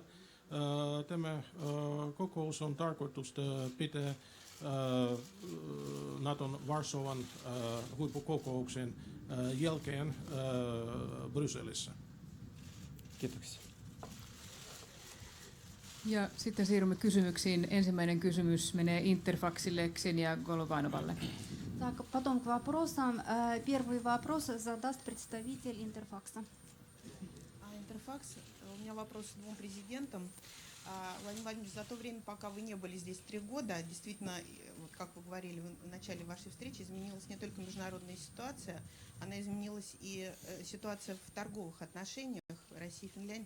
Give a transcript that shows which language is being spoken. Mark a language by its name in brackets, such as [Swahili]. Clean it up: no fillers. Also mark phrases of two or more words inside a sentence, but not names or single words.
[Finnish] Tämä kokous on tarkoitus pitää Naton Varsovan huippukokouksen jälkeen Brysselissä. Kiitoksia. Ja sitten siirrymme kysymyksiin. Ensimmäinen kysymys menee Interfaxille Ksenia Golovanovalle. [Russian] Так, потом к вопросам. Первый вопрос задаст представитель Интерфакса. Интерфакс. У меня вопрос к двум президентам. Владимир Владимирович, за то время, пока вы не были здесь 3 года, действительно, вот как вы говорили в начале вашей встречи, изменилась не только международная ситуация, она изменилась и ситуация в торговых отношениях России и Финляндии.